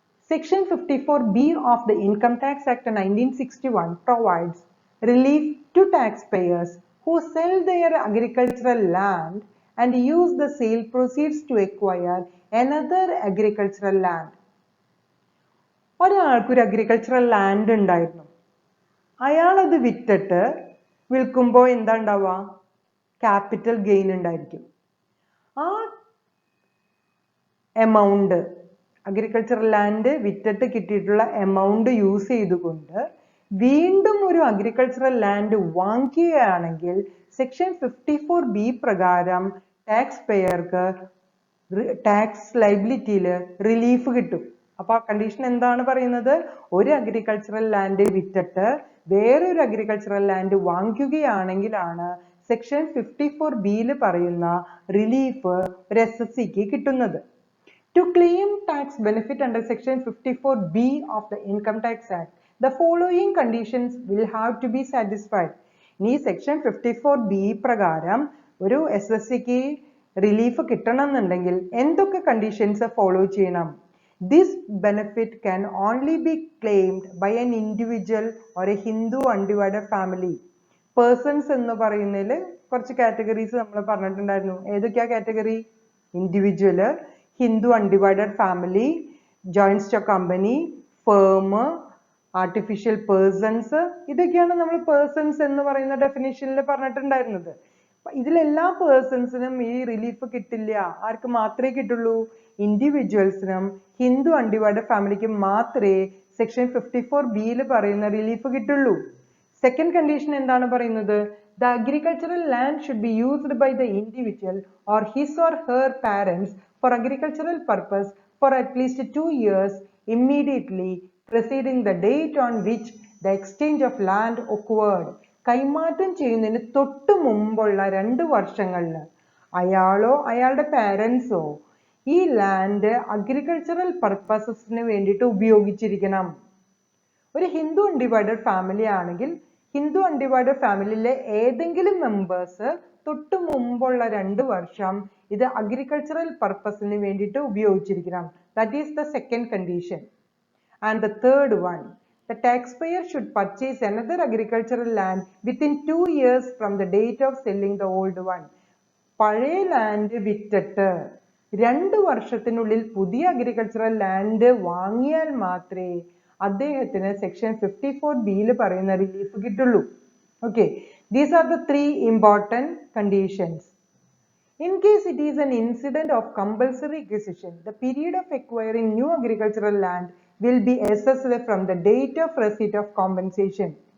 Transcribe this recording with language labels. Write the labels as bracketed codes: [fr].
[en] Section 54B of the Income Tax Act 1961 provides relief to taxpayers who sell their agricultural land and use the sale proceeds to acquire another agricultural land. [ml] ഒരാൾക്കൊരു agricultural land ഉണ്ടായിരുന്നു. അയാളത് വിറ്റിട്ട് വിൽക്കുമ്പോൾ എന്താ ഉണ്ടാവുക? Capital gain ഉണ്ടായിരിക്കും. ആ amount, agricultural land വിറ്റിട്ട് കിട്ടിയിട്ടുള്ള എമൗണ്ട് യൂസ് ചെയ്തുകൊണ്ട് വീണ്ടും ഒരു അഗ്രികൾച്ചറൽ ലാൻഡ് വാങ്ങിക്കുകയാണെങ്കിൽ സെക്ഷൻ 54B പ്രകാരം ടാക്സ് പേയർക്ക് ടാക്സ് ലൈബിലിറ്റിയിൽ റിലീഫ് കിട്ടും. അപ്പൊ ആ കണ്ടീഷൻ എന്താണ് പറയുന്നത്? ഒരു അഗ്രികൾച്ചറൽ ലാൻഡ് വിറ്റിട്ട് വേറൊരു അഗ്രികൾച്ചറൽ ലാൻഡ് വാങ്ങിക്കുകയാണെങ്കിലാണ് സെക്ഷൻ 54B പറയുന്ന റിലീഫ് ഒരു SSCക്ക് കിട്ടുന്നത്. [en] To claim tax benefit under section 54B of the Income Tax Act, the following conditions will have to be satisfied. [ml] ഇനി സെക്ഷൻ 54B പ്രകാരം ഒരു SSCക്ക് റിലീഫ് കിട്ടണമെന്നുണ്ടെങ്കിൽ എന്തൊക്കെ കണ്ടീഷൻസ് ഫോളോ ചെയ്യണം? [en] This benefit can only be claimed by an individual or a Hindu undivided family. [ml] Persons എന്ന് പറയുന്നതിൽ കുറച്ച് categories നമ്മൾ പറഞ്ഞിട്ടുണ്ടായിരുന്നു. ഏതൊക്കെയാ category? [en] Individual, Hindu undivided family, joint stock company, firm, artificial persons. [ml] ഇതൊക്കെയാണ് നമ്മൾ പേഴ്സൺസ് എന്ന് പറയുന്ന ഡെഫിനിഷനിൽ പറഞ്ഞിട്ടുണ്ടായിരുന്നത്. ഇതിലെല്ലാ പേഴ്സൺസിനും ഈ റിലീഫ് കിട്ടില്ല. ആർക്ക് മാത്രമേ കിട്ടുള്ളൂ? ഇൻഡിവിജ്വൽസിനും ഹിന്ദു അൺഡിവൈഡഡ് ഫാമിലിക്കും മാത്രമേ സെക്ഷൻ 54B പറയുന്ന റിലീഫ് കിട്ടുള്ളൂ. സെക്കൻഡ് കണ്ടീഷൻ എന്താണ് പറയുന്നത്? [en] The agricultural land should be used by the individual or his or her parents for agricultural purpose for at least 2 years immediately preceding the date on which the exchange of land occurred. [ml] കൈമാറ്റം ചെയ്യുന്നതിന് തൊട്ട് മുമ്പുള്ള 2 വർഷങ്ങളിൽ അയാളോ അയാളുടെ പാരൻസോ ഈ land agricultural പർപ്പസസിന് വേണ്ടിയിട്ട് ഉപയോഗിച്ചിരിക്കണം. ഒരു Hindu undivided family ആണെങ്കിൽ ഹിന്ദു അൺഡിവൈഡഡ് ഫാമിലിയിലെ ഏതെങ്കിലും മെമ്പേഴ്സ് തൊട്ട് മുമ്പുള്ള 2 വർഷം ഇത് അഗ്രികൾച്ചറൽ പർപ്പസിന് വേണ്ടിയിട്ട് ഉപയോഗിച്ചിരിക്കണം. [en] That is the second condition. And the third one, the taxpayer should purchase another agricultural land within 2 years from the date of selling the old one. [ml] പഴയ ലാൻഡ് വിറ്റിട്ട് 2 വർഷത്തിനുള്ളിൽ പുതിയ അഗ്രികൾച്ചറൽ ലാൻഡ് വാങ്ങിയാൽ മാത്രമേ അദ്ദേഹത്തിന് സെക്ഷൻ 54B പറയുന്ന relief കിട്ടുള്ളൂ. [en] Okay, these are the 3 important conditions. In case it is an incident of compulsory acquisition, the period of acquiring new agricultural land will be assessed from the date of receipt of compensation.